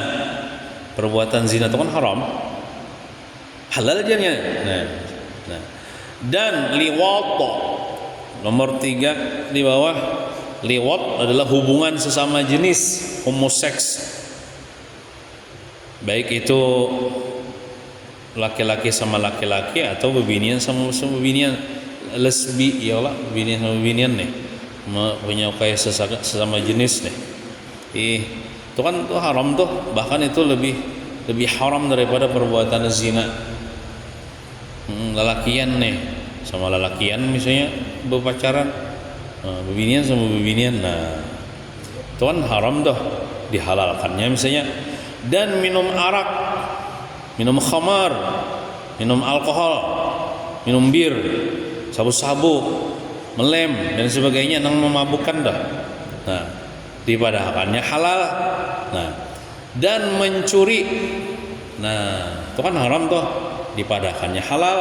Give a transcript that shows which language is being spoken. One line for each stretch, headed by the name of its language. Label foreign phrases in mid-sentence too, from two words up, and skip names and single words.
Indonesian: Perbuatan zina itu kan haram, halal jadinya.
Banjar: Nah. Dan liwat, nomor 3 di bawah, liwat adalah hubungan sesama jenis, homoseks, baik itu laki-laki sama laki-laki atau bebinian sama bebinian, lesbi ya Allah, bebinian sama bebinian nih menyukai sesama jenis nih.
Indonesian: Itu kan itu haram tuh, bahkan itu lebih haram daripada perbuatan zina.
Banjar: Lelakian nih sama lelakian misalnya berpacaran, bebinian sama bebinian, nah itu kan haram tuh,
Indonesian: dihalalkannya misalnya. Dan minum arak, minum khamar, minum alkohol, minum bir, sabu-sabu, melem dan sebagainya yang memabukkan dah.
Banjar: Nah, dipadahkannya halal. Nah, dan mencuri, nah itu kan haram tuh, dipadahkannya halal.